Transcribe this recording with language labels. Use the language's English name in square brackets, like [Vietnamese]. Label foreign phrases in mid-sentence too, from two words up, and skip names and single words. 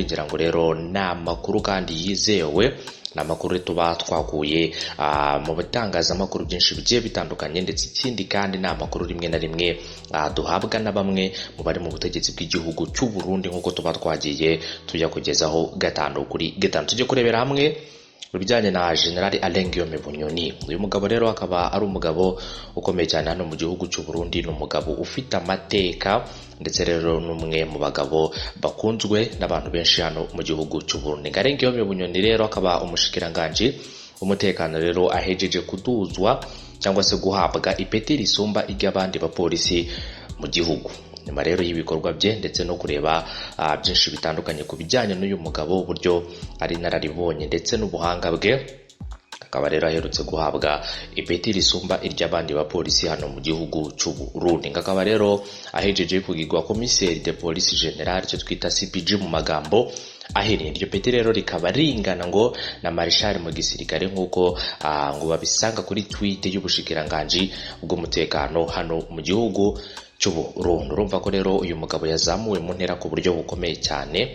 [Kinyarwanda] Ngira ngo rero ni amakuru kandi yizewe, ni amakuru tuba twakuye mu bitangazamakuru byinshi bigiye bitandukanye, ndetse ikindi kandi ni amakuru rimwe na rimwe duhabwa na bamwe mu bari mu butegetsi bw'igihugu cy'u Burundi, nk'uko tuba twagiye tujya kugezaho gatanu kuri gatanu. Tujye kurebera hamwe bijyanye na General Alain G Bunyoni. Uyu mugabo rero akaba ari umugabo ukomeye cyane hano mu gihugu cy'u Burundi, ni umugabo ufite amateka ndetse rero n'umwe mu bagabo bakunzwe n'abantu benshi hano mu gihugu cy'u Burundi. Alain G Bunyoni rero akaba umushikiranganje umutekano rero ahejeje kuduzwa cyangwa se guhabwa ipeti risumba iry'abandi bapolisi mu gihugu. Nyuma rero y'ibikorwa bye ndetse no kureba byinshi bitandukanye ku bijyanye n'uyu mugabo, uburyo ari nararibonye ndetse n'ubuhanga bwe, akaba rero aherutse guhabwa ipeti risumba iry'abandi bapolisi hano mu gihugu cy'u Burundi. Akaba rero ahejeje kugirwa [French] commissaire de police general, [Kinyarwanda] cyo twita CPG mu magambo ahinnye. Iryo peti rero rikaba ringana ngo na Marchal mu gisirikare, nk'uko ngo babisanga kuri tweet y'ubushikiranganje bw'umutekano hano mu gihugu cy'u Burundi. Urumva ko rero uyu mugabo yazamuwe mu ntera ku buryo bukomeye cyane.